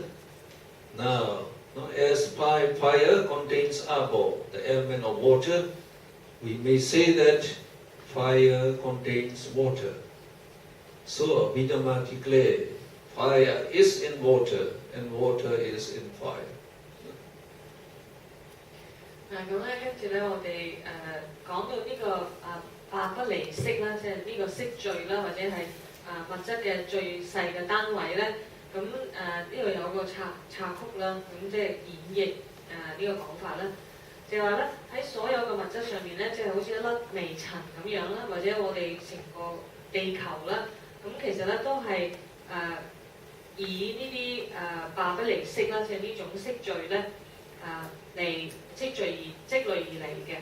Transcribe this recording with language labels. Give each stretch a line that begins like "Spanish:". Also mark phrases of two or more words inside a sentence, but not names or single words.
English: Now as fire contains Apo, the element of water, we may say that fire contains water. So Abhidhamma declared, fire is in water and water is in fire.
Cantonese: 咁咧，跟住咧，我哋講到呢個八不離色啦，即係呢個色聚啦，或者係物質嘅最細嘅單位咧。咁呢度有個插曲啦，咁即係演繹呢個講法啦，就係話咧喺所有嘅物質上面咧，即係好似一粒微塵咁樣啦，或者我哋成個地球啦，咁其實咧都係以呢啲八不離色啦，即係呢種色聚咧嚟積累而嚟嘅。